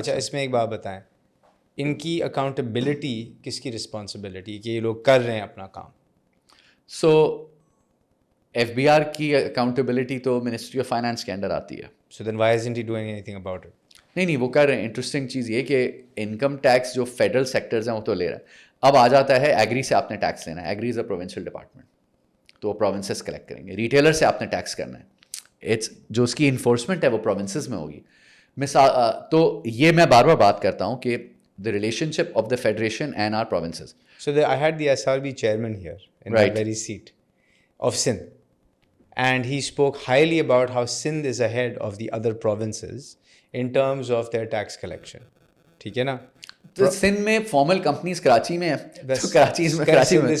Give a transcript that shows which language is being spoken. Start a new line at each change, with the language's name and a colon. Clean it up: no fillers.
Urdu: اچھا, اس میں ایک بات بتائیں, ان کی اکاؤنٹیبلٹی کس کی رسپانسبلٹی کہ یہ لوگ کر رہے ہیں اپنا کام؟ سو ایف بی آر کی اکاؤنٹیبلٹی تو منسٹری آف فائنانس کے انڈر آتی ہے.
English: So then why isn't he doing anything about it?
Urdu: نہیں وہ کر رہے ہیں. انٹرسٹنگ چیز یہ کہ انکم ٹیکس جو فیڈرل سیکٹرز ہیں وہ تو لے رہا ہے. اب آ جاتا ہے ایگری سے آپ نے ٹیکس لینا ہے.
English: agri is a provincial department,
Urdu: تو وہ پروونسز کلیکٹ کریں گے. ریٹیلر سے آپ نے ٹیکس کرنا ہے, اٹس جو اس کی انفورسمنٹ ہے وہ پروونسز میں ہوگی. تو یہ میں بار بار بات کرتا ہوں کہ
English: the relationship of the federation and our provinces. So I had the SRB chairman here in Right. that very seat of Sindh, and he spoke highly about how Sindh is ahead of the other provinces in terms of their tax collection.
Urdu: ٹھیک ہے نا؟ تو سندھ میں formal companies Karachi میں ہیں, تو کراچی میں